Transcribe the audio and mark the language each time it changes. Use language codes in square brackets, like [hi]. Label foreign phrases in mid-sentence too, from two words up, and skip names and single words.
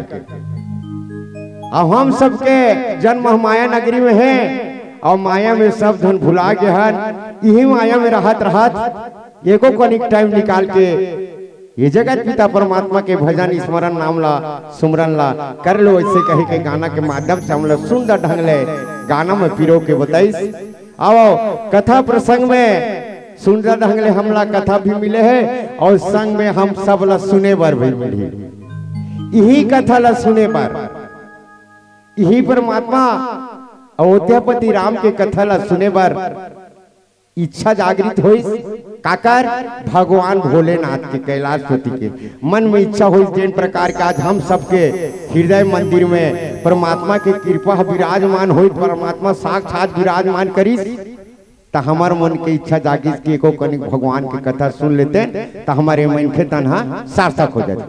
[hne] अब हम सबके जन्म माया नगरी में है और माया में सब धन भुला के हन यही माया में रहत रहत एको कनिक टाइम निकाल के ये जगत पिता परमात्मा के भजन स्मरण नाम ला सुमरन ला कर लो। ऐसे कहे के गाना के माध्यम से हम लोग सुंदर ढंग ले गाना में पिरो के बताइस। आओ कथा प्रसंग में सुंदर ढंग ले हमला कथा भी मिले है और संग में हम सब ला सुने बर भी मिली। यही कथा ला सुने पर यही परमात्मा अयोध्यापति राम के कथा ला सुने बर इच्छा जागृत हुई। काकर भगवान भोलेनाथ के कैलाशपति के मन में इच्छा हुई जिन प्रकार का आज हम सबके हृदय मंदिर में परमात्मा के कृपा विराजमान हुई परमात्मा साक्षात विराजमान करीस तो हमार मन के इच्छा जागीस कि एको कनिक भगवान की कथा सुन लेते तो हमारे मन के तनहा सार्थक हो जाते।